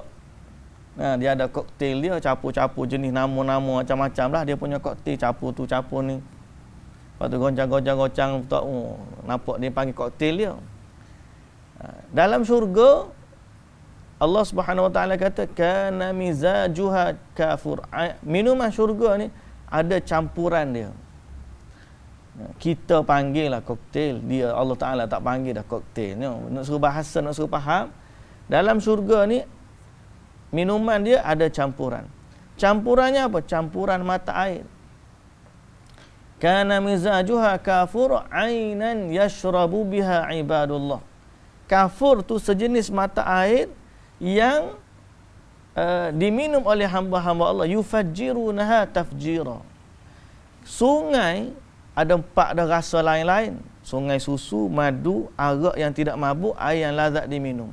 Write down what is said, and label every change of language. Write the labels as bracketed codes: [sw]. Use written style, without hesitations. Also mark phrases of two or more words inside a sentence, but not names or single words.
[ms] Dia ada koktail dia, campur-campur jenis nama-nama macam-macam lah. Dia punya koktail, campur tu, campur ni. Lepas tu goncang, nampak dia panggil koktail dia. Dalam syurga, [ar] الله سبحانه وتعالى [ms] kata, [ar] كان مزاجها كافور. [ms] Minuman syurga ni ada campuran dia. Kita panggil lah koktail, dia [ar] الله تعالى [ms] tak panggil dah koktail. Nak suruh bahasa, nak suruh faham, dalam syurga ni minuman dia ada campuran. Campurannya apa? Campuran mata air. [ar] كان مزاجها كافور عينا يشرب بها عباد الله. [ms] Kafur tu sejenis mata air yang diminum oleh hamba-hamba Allah. [ar] يفجرونها تفجيرا. [ms] Sungai ada 4 dah rasa lain-lain. Sungai susu, madu, arak yang tidak mabuk, air yang lazat diminum.